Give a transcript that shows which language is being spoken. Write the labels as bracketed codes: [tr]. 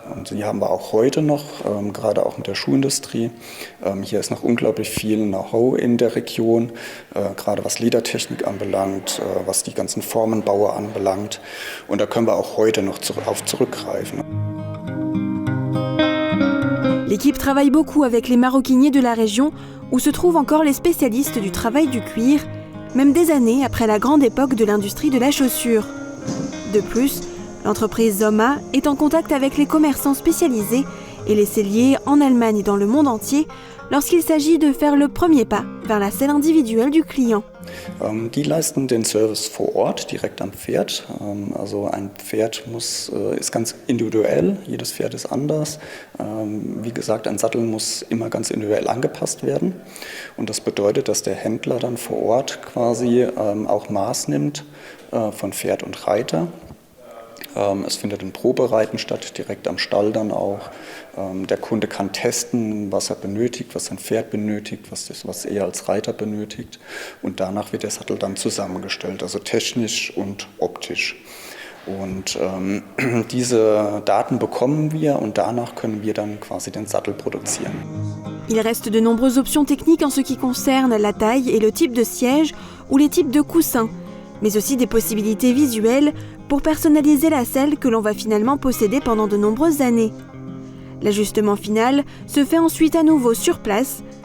[de] Und die haben wir auch heute noch, gerade auch mit der Schuhindustrie. Hier ist noch unglaublich viel Know-how in der Region, gerade was Ledertechnik anbelangt, was die ganzen Formenbaue anbelangt. Und da können wir auch heute noch auf zurückgreifen. [fr] L'équipe travaille beaucoup avec les maroquiniers de la région où se trouvent encore les spécialistes du travail du cuir, même des années après la grande époque de l'industrie de la chaussure. De plus, l'entreprise Sommer est en contact avec les commerçants spécialisés et les selliers en Allemagne et dans le monde entier lorsqu'il s'agit de faire le premier pas vers la selle individuelle du client. [de] Die leisten den Service vor Ort, direkt am Pferd. Also ein Pferd ist ganz individuell, jedes Pferd ist anders. Wie gesagt, ein Sattel muss immer ganz individuell angepasst werden. Und das bedeutet, dass der Händler dann vor Ort quasi auch Maß nimmt von Pferd und Reiter. Es findet ein Probereiten statt, direkt am Stall dann auch. Der Kunde kann testen, was er benötigt, was sein Pferd benötigt, was er als Reiter benötigt. Und danach wird der Sattel dann zusammengestellt, also technisch und optisch. Und diese Daten bekommen wir und danach können wir dann quasi den Sattel produzieren. [fr] Il reste de nombreuses options techniques en ce qui concerne la taille et le type de siège ou les types de coussins, mais aussi des possibilités visuelles pour personnaliser la selle que l'on va finalement posséder pendant de nombreuses années. L'ajustement final se fait ensuite à nouveau sur place.